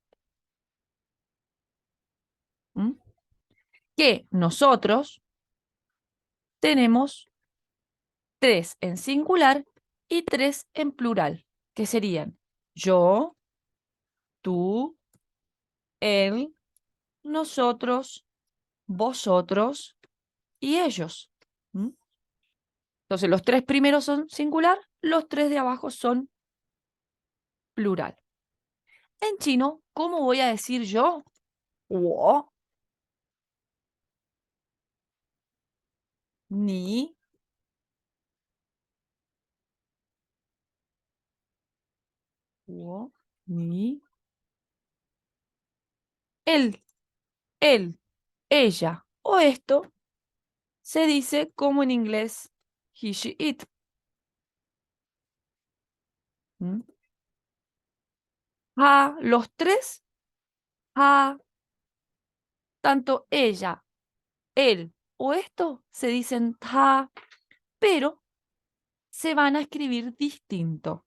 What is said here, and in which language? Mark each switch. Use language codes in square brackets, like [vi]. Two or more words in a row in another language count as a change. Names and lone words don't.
[es] Que nosotros tenemos 3 en singular y 3 en plural, que serían yo, tú, él, nosotros, vosotros y ellos. Entonces, los 3 primeros son singular, los 3 de abajo son plural. En chino, ¿cómo voy a decir yo? [zh] Wo, ni, wo, ni, [es] él, ella o esto se dice como en inglés [en] he, she, it. [es] Los 3, tanto ella, él o esto se dicen ta, pero se van a escribir distinto.